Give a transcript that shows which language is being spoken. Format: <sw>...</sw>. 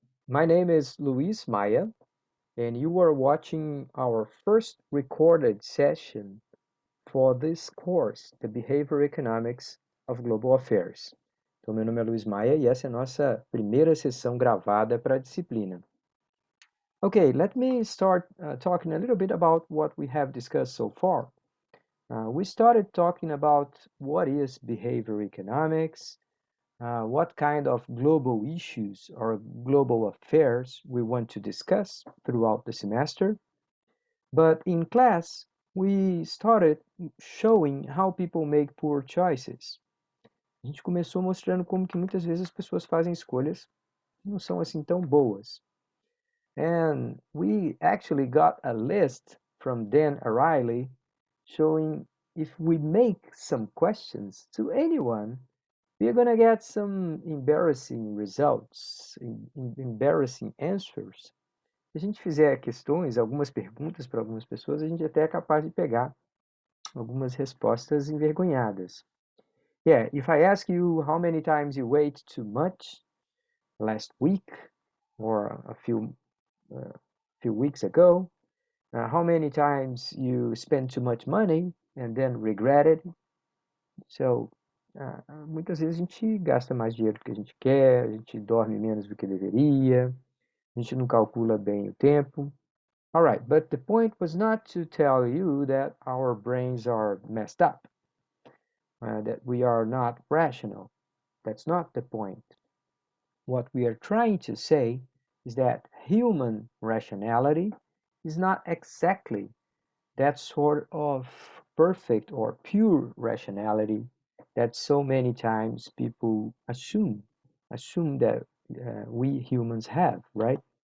<en>My name is Luis Maya, and you are watching our first recorded session for this course, The Behavioral Economics of Global Affairs.</en> <pt>Então, meu nome é Luis Maia e essa é a nossa primeira sessão gravada para a disciplina.</pt> <en>Okay, let me start talking a little bit about what we have discussed so far. We started talking about what is behavioral economics, what kind of global issues or global affairs we want to discuss throughout the semester. But in class, we started showing how people make poor choices.</en> <pt>A gente começou mostrando como que muitas vezes as pessoas fazem escolhas que não são assim tão boas.</pt> <en>And we actually got a list from Dan Ariely showing if we make some questions to anyone, we're going to get some embarrassing results, embarrassing answers.</en> <pt>Se a gente fizer questões, algumas perguntas para algumas pessoas, a gente até é capaz de pegar algumas respostas envergonhadas.</pt> <en>Yeah, if I ask you how many times you ate too much last week or a few weeks ago, how many times you spent too much money and then regretted.</en> <pt>So, muitas vezes a gente gasta mais dinheiro do que a gente quer, a gente dorme menos do que deveria, a gente não calcula bem o tempo.</pt> <en>All right, but the point was not to tell you that our brains are messed up, that we are not rational. That's not the point. What we are trying to say is that human rationality is not exactly that sort of perfect or pure rationality that so many times people assume that we humans have, right?</en>